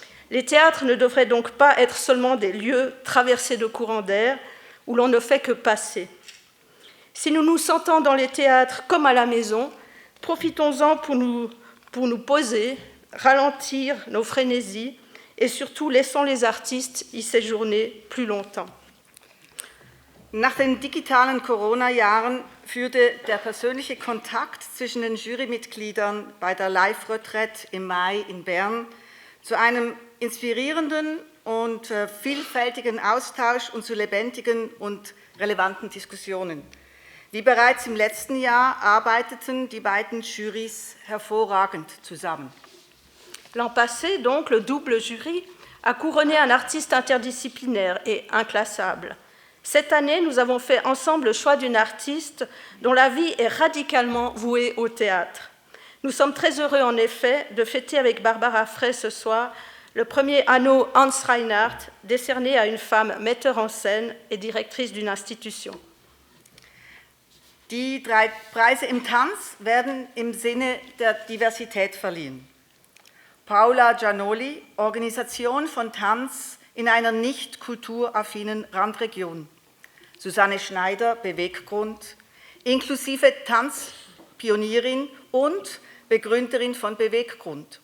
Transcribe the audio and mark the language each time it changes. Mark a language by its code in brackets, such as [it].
[fr] Les théâtres ne devraient donc pas être seulement des lieux traversés de courants d'air où l'on ne fait que passer. Si nous nous sentons dans les théâtres comme à la maison, profitons-en pour nous poser, ralentir nos frénésies et surtout laissons les artistes y séjourner plus longtemps. [de] Nach den digitalen Corona-Jahren führte der persönliche Kontakt zwischen den Jurymitgliedern bei der Live-Retraite im Mai in Bern zu einem inspirierenden und vielfältigen Austausch und zu lebendigen und relevanten Diskussionen. Wie bereits im letzten Jahr arbeiteten die beiden Jurys hervorragend zusammen. [fr] L'an passé, donc, le double jury a couronné un artiste interdisciplinaire et inclassable. Cette année, nous avons fait ensemble le choix d'une artiste dont la vie est radicalement vouée au théâtre. Nous sommes très heureux, en effet, de fêter avec Barbara Frey ce soir le premier anneau Hans Reinhardt, décerné à une femme metteur en scène et directrice d'une institution. [de] Die 3 Preise im Tanz werden im Sinne der Diversität verliehen. Paola Giannoli, Organisation von Tanz in einer nicht kulturaffinen Randregion. Susanne Schneider, Beweggrund, inklusive Tanzpionierin und Begründerin von Beweggrund.